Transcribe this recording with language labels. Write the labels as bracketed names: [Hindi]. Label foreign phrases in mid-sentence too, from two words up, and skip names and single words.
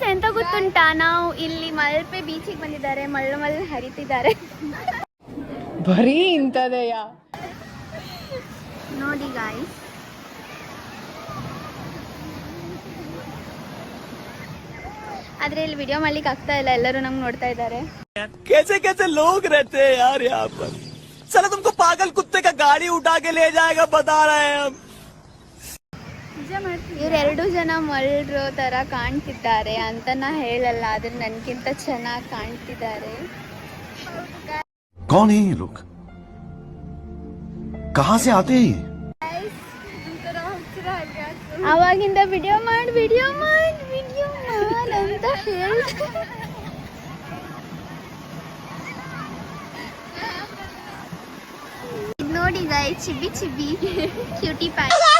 [Kannada] ಎಂತ ಗೊತ್ತುಂಟಾ, ನಾವು ಇಲ್ಲಿ ಮಲ್ಪೆ ಬೀಚಿಗೆ ಬಂದಿದ್ದಾರೆ. ಮಳ್ಳು ಹರಿತಿದ್ದಾರೆ. ಬರೀ ಇಂಥದೆಯ ನೋಡಿ ಗಾಯ್ಸ್. ಆದ್ರೆ ಇಲ್ಲಿ ವಿಡಿಯೋ ಮಾಡ್ಲಿಕ್ಕೆ ಆಗ್ತಾ ಇಲ್ಲ, ಎಲ್ಲರೂ ನಮ್ಗೆ ನೋಡ್ತಾ ಇದ್ದಾರೆ. [Hindi] कैसे कैसे लोग रहते हैं यार यहाँ पर. साला तुमको पागल कुत्ते का गाड़ी उठा के ले जाएगा बता रहे हैं हम. [Kannada] ಇವ್ರೆರಡು ಜನ ಮಳ್ರು ತರ ಕಾಣ್ತಿದ್ದಾರೆ ಅಂತ ನಾ ಹೇಳಲ್ಲ, ಆದ್ರೆ ನನ್ಗಿಂತ ಚೆನ್ನಾಗಿ ಕಾಣ್ತಿದ್ದಾರೆ. [Hindi] कौन है ये लोग? कहाँ से आते हैं? [Kannada] ಅವಾಗಿಂದ ವಿಡಿಯೋ ಮಾಡ್ ಅಂತ ಹೇಳಿ ನೋಡಿ ಗಾಯ್, ಚಿಬ್ಬಿ ಕ್ಯೂಟಿ ಪಾಯ್.